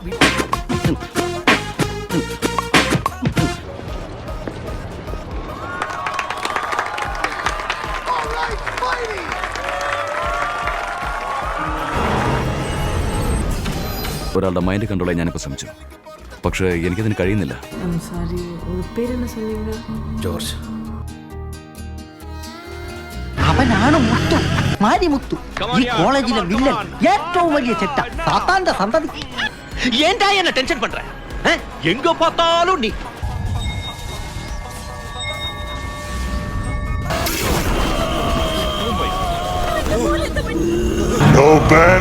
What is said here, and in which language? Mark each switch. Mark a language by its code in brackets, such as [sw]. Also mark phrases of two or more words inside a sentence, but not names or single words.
[ml] ഒരാളുടെ [en] mind control [ml] ചെയ്യാൻ ഞാനിപ്പോൾ ശ്രമിച്ചു, പക്ഷേ എനിക്കതിന് കഴിയുന്നില്ല. ജോർജ്. അവനാണ് മുത്തു, മാരിമുത്തു, ഈ കോളേജിലെ വില്ലൻ, ഏറ്റവും വലിയ ചെറ്റ, സാത്താന്റെ സന്തതി. [ta] ஏன்டா என்ன டென்ஷன் பண்ற? எங்க பார்த்தாலும் நீ. [en] No banner.